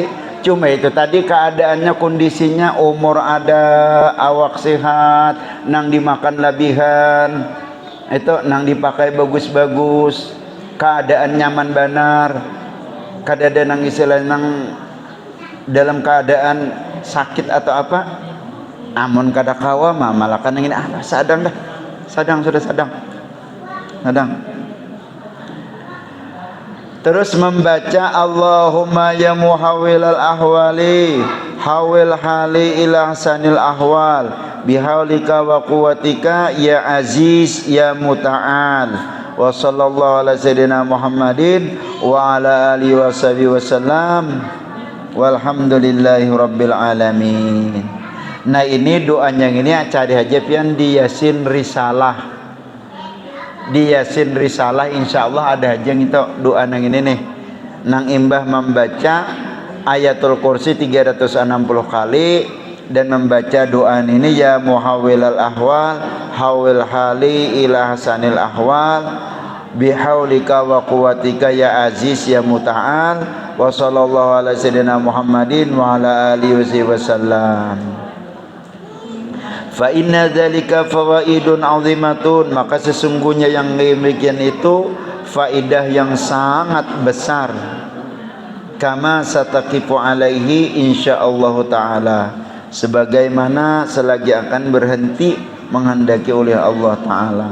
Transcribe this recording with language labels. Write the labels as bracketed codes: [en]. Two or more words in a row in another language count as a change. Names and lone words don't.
[bjn] Cuma itu tadi keadaannya, kondisinya, umur ada, awak sehat, nang dimakan lebihan, itu nang dipakai bagus-bagus, keadaan nyaman benar, kada ada nang istilah nang dalam keadaan sakit atau apa, amun kada kawa mah malah kan ingin sadang dah, sudah sadang. Terus membaca [ar] اللهم يا محول الأحوال حول حالي إلى أحسن الأحوال بحولك وقوتك يا عزيز يا متعال وصلى الله على سيدنا محمد وعلى آله وصحبه وسلم والحمد لله رب العالمين. [bjn] Nah ini doanya ini cari aja pian di Yasin Risalah. Di Yasin Risalah insyaallah ada aja itu doa nang ini nih. Nang imbah membaca [ar] آية الكرسي [bjn] 360 kali dan membaca doa ini [ar] يا محول الأحوال حول حالي إلى أحسن الأحوال بحولك وقوتك يا عزيز يا متعال وصلى الله على سيدنا محمد وعلى آله وسلم. فإن ذلك فوائد عظيمة, [bjn] maka sesungguhnya yang demikian itu faidah yang sangat besar. [ar] كما ستقف عليه إن شاء الله تعالى, [bjn] sebagaimana selagi akan berhenti menghendaki oleh Allah taala.